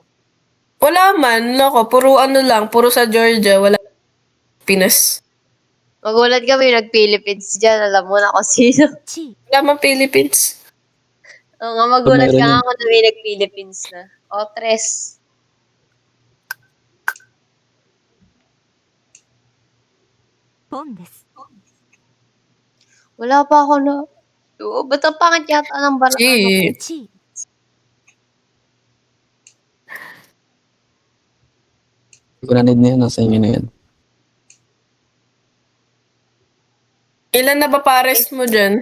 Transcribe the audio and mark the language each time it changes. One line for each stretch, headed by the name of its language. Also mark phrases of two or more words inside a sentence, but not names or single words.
Filipino: Wala man, loko. Puro ano lang, puro sa Georgia. Wala Pinas. Magulat kami nag-Philippines dyan. Alam mo na kung sino. 1 Wala man Philippines. Oo nga, magulat Meron ka yun. nga kung na may nag-Philippines na. O, tres.
Japanese: ポンです
Filipino: Wala pa ako na. Oo, ba't ang pangit yata ng ano ko? Gee. 1 Hindi ko na need na yun. Nasa inyo na yan. Ilan na ba pares mo dyan?